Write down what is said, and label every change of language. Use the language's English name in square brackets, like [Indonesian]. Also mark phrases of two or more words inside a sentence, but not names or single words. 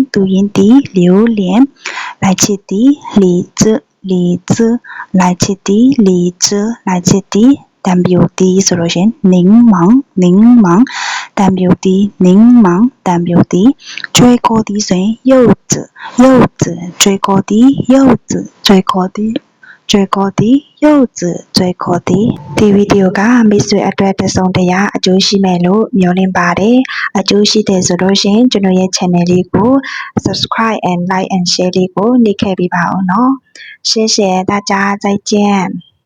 [Burmese] လိုက်ချစ်တီ李子လိုက်ချစ်တီတံပျိုတီဆိုလို့ရှင်柠檬တံပျိုတီကျွဲကိုတီဆိုရင်柚子ကျွဲကိုတီ ဒီဗီဒီယိုကမိတ်ဆွေအတွက်တစ်စုံတရာအကျိုးရှိမယ်လို့မျှော်လင့်ပါတယ်အကျိုးရှိတယ်ဆိုလို့ရှင်ကျွန်တော်ရဲ့ channel လေးကို [English] subscribe and like and share [Burmese] လေးကိုနှိပ်ခဲ့ပေးပါဦးနော် [Chinese] 谢谢大家再见